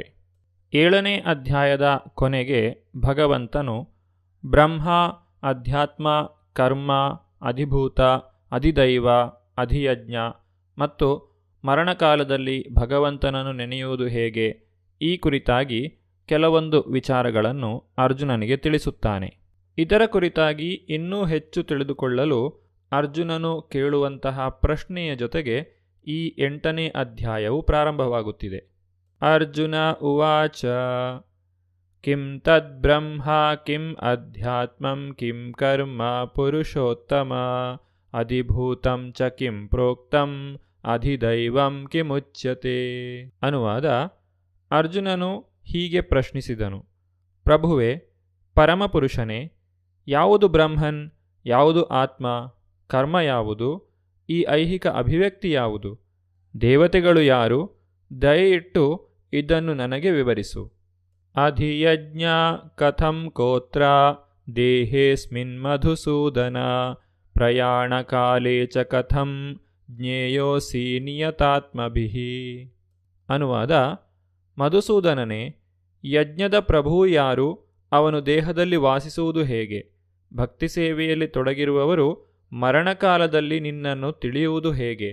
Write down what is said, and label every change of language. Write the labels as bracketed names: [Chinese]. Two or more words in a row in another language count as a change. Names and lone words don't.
[Kannada] 7ನೇ ಅಧ್ಯಾಯದ ಕೊನೆಗೆ ಭಗವಂತನು ಬ್ರಹ್ಮ, ಅಧ್ಯಾತ್ಮ, ಕರ್ಮ, ಅಧಿಭೂತ, ಅಧಿದೈವ, ಅಧಿಯಜ್ಞ ಮತ್ತು ಮರಣಕಾಲದಲ್ಲಿ ಭಗವಂತನನ್ನು ನೆನೆಯುವುದು ಹೇಗೆ ಈ ಕುರಿತಾಗಿ ಕೆಲವೊಂದು ವಿಚಾರಗಳನ್ನು ಅರ್ಜುನನಿಗೆ ತಿಳಿಸುತ್ತಾನೆ. ಇದರ ಕುರಿತಾಗಿ ಇನ್ನೂ ಹೆಚ್ಚು ತಿಳಿದುಕೊಳ್ಳಲು ಅರ್ಜುನನು ಕೇಳುವಂತಹ ಪ್ರಶ್ನೆಯ ಜೊತೆಗೆ ಈ 8ನೇ ಅಧ್ಯಾಯವು ಪ್ರಾರಂಭವಾಗುತ್ತಿದೆ. [Sanskrit] ಅರ್ಜುನ ಉವಾಚ ಕಿಂ ತದ್ ಬ್ರಹ್ಮ ಕಿಂ ಅಧ್ಯಾತ್ಮಂ ಕಿಂ ಕರ್ಮ ಪುರುಷೋತ್ತಮ ಅಧಿಭೂತಂ ಚ ಕಿಂ ಪ್ರೋಕ್ತಂ ಅಧಿದೈವಂ ಕಿಮುಚ್ಯತೆ. [Kannada] ಅನುವಾದ: ಅರ್ಜುನನು ಹೀಗೆ ಪ್ರಶ್ನಿಸಿದನು: ಪ್ರಭುವೇ, ಪರಮಪುರುಷನೇ, ಯಾವುದು ಬ್ರಹ್ಮನ್, ಯಾವುದು ಆತ್ಮ, ಕರ್ಮ ಯಾವುದು, ಈ ಐಹಿಕ ಅಭಿವ್ಯಕ್ತಿ ಯಾವುದು, ದೇವತೆಗಳು ಯಾರು? ದಯೆಯಿಟ್ಟು ಇದನ್ನು ನನಗೆ ವಿವರಿಸು. [Sanskrit] ಅಧಿಯಜ್ಞ ಕಥಂ ಕೋತ್ರ ದೇಹೇಸ್ಮಿನ್ ಮಧುಸೂದನ ಪ್ರಯಾಣಕಾಲೇ ಚ ಕಥಂ ಜ್ಞೇಯೋಸಿ ನಿಯತಾತ್ಮಭಿಃ. [Kannada] ಅನುವಾದ: ಮಧುಸೂದನನೇ, ಯಜ್ಞದ ಪ್ರಭು ಯಾರು? ಅವನು ದೇಹದಲ್ಲಿ ವಾಸಿಸುವುದು ಹೇಗೆ? ಭಕ್ತಿ ಸೇವೆಯಲ್ಲಿ ತೊಡಗಿರುವವರು ಮರಣಕಾಲದಲ್ಲಿ ನಿನ್ನನ್ನು ತಿಳಿಯುವುದು ಹೇಗೆ?